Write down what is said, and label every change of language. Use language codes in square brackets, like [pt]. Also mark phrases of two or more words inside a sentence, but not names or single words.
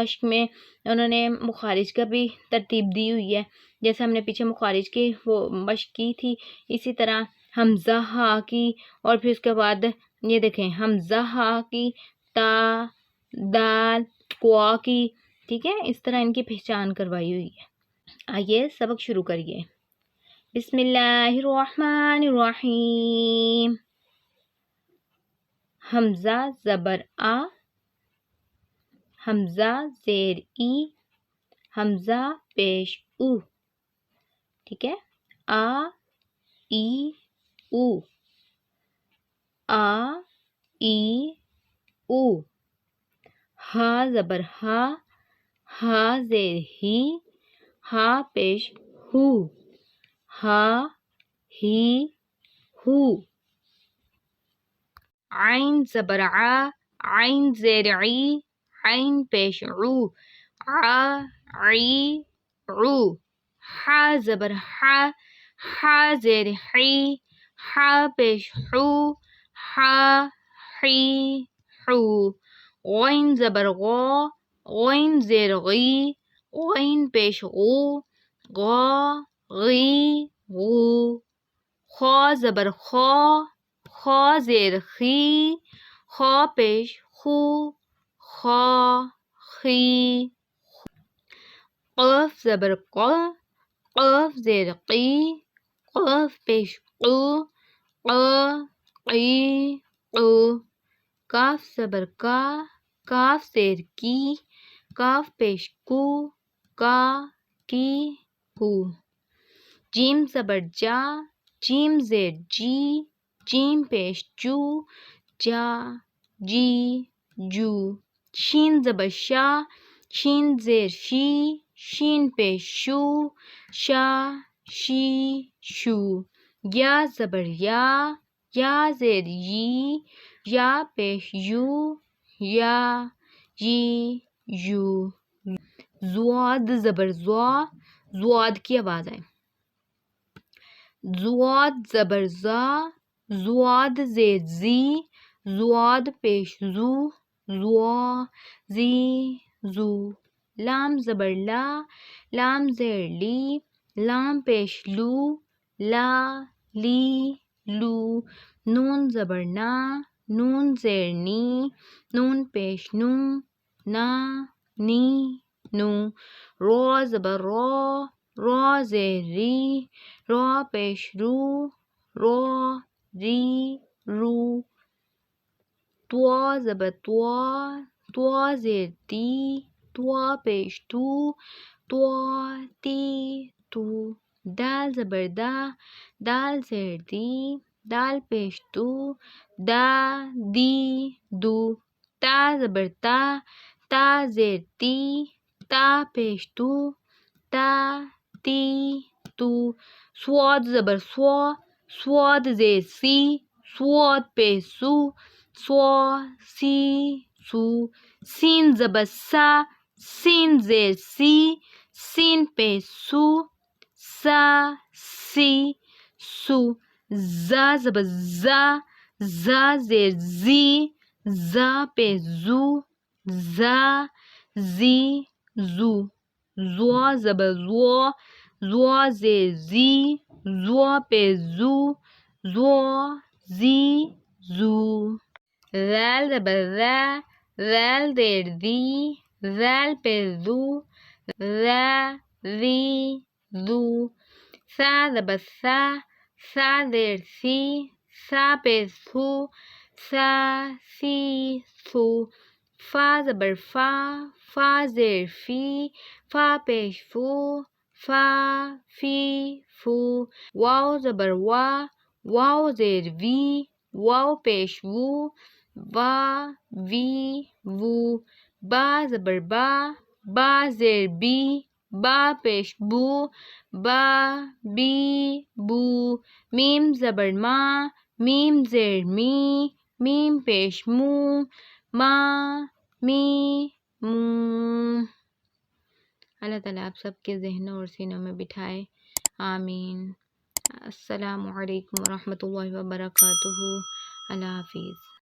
[ur] مشق میں انہوں نے مخارج کا بھی ترتیب دی ہوئی ہے، جیسے ہم نے پیچھے مخارج کی وہ مشق کی تھی، اسی طرح حمزہ ہا کی، اور پھر اس کے بعد یہ دیکھیں حمزہ ہا کی، تا، دال، قوا کی، ٹھیک ہے، اس طرح ان کی پہچان کروائی ہوئی ہے۔ آئیے سبق شروع کریے۔ [ar] بسم اللہ الرحمن الرحیم۔ [ur] حمزہ زبر آ، حمزہ زیر ای، حمزہ پیش او، ٹھیک ہے، آ ای او، آ ای او۔ ہا زبر ہا، ہا زیر ہی، ہا پیش ہو، ہا ہی ہو۔ عین زبر ع، عین زیر عی، عین پیش عو، ع عی عو۔ حا زبر حا، حا زیر حی، حا پیش حو، حا حی حو۔ غین زبر غا، غین زیر غی، غین پیش غو، غا غی غو۔ خا زبر خا، خا زیر خی، خا پیش خو، خا خی۔ قاف زبر قا، قاف زیر قی، قاف پیش قو، قا قی قو۔ کاف زبر کا، کاف زیر کی، کاف پیش کو، کا کی کو۔ جیم زبر جا، جیم زیر جی، جیم پیش جو، جا جی جو۔ شین زبر شا، شین زیر شی، شین پیش شو، شا شی شو۔ یا زبر یا، یا زیر یی، یا پیش یو، یا یی یو۔ زواد زبر زوا، زواد کی آواز آئے، زواد زبر زا، زواد زیر زی، زواد پیش زو، زوا زی زو۔ لام زبر لا، لام زیر لی، لام پیش لو، لا لی لو۔ نون زبر نا، نون زیر نی، نون پیش نو، نا نی نو۔ را زبر را، را زیر ری، را پیش رو، را ری رو۔ طوا زبر طوا، طوا زیر تی، طوا پیش تو، طوا تی تو۔ دال زبر دا، دال زیر دی، دال پیش دو، دا دی دو، تا زبر تا، تا زیر تی، تا پیش تو، تا تی تو، صاد زبر سوا، صاد زیر سی، صاد پیش سو، سوا سی سو، سین زبر سا، سین زیر سی، سین پیش سو، سا سی سو، زا زبر زا، زا زیر زی، زا پیش زو، زا زی زو، زوا زبر زوا، زوا زیر زی، زوا پیش زو، زوا زی زو، ذال زبر ذا، ذال زیر ذی، ذال پیش ذو، ذا ذی ذو، ثا زبر ثا، ثا زیر سی، ثا پیش ثو، ثا سی ثو، فا زبر فا، فا زیر فی، فا پیش فو، فا فی فو، واو زبر وا، واو زیر وی، واو پیش وو، وا وی وو، با زبر با، با زیر بی، با پیش بو، با بی بو، میم زبر ما، میم زیر می، میم پیش مو، ما می مو۔ اللہ تعالیٰ آپ سب کے ذہنوں اور سینوں میں بٹھائے، آمین۔ [ar] السلام علیکم ورحمۃ اللہ وبرکاتہ۔ [ur] اللہ حافظ۔